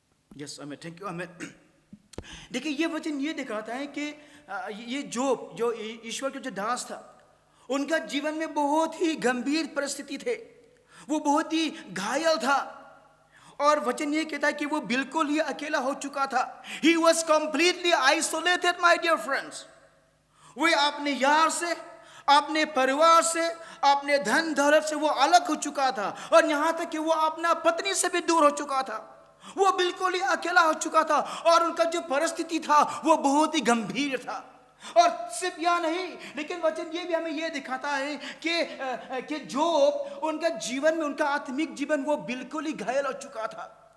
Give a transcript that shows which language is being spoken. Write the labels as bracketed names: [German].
[English] Yes Amit, thank you Amit. [Hindi] देखिए ये वचन ये दिखाता है कि ये जो ईश्वर के जो दास था, उनका जीवन में बहुत ही गंभीर परिस्थिति थे, वो बहुत ही घायल था। और वचन ये कहता है कि वो बिल्कुल ही अकेला हो चुका था। [English] He was completely isolated, my dear friends. [Hindi] वो अपने यार से, अपने परिवार से, अपने धन दौलत से वो अलग हो चुका था, और यहाँ तक कि वो अपना पत्नी से भी दूर हो चुका था। वो बिल्कुल ही अकेला हो चुका था, और उनका जो परिस्थिति था वो बहुत ही गंभीर था। और सिर्फ यह नहीं, लेकिन वचन ये भी हमें ये दिखाता है कि जोब, उनका जीवन में, उनका आत्मिक जीवन वो बिल्कुल ही घायल हो चुका था।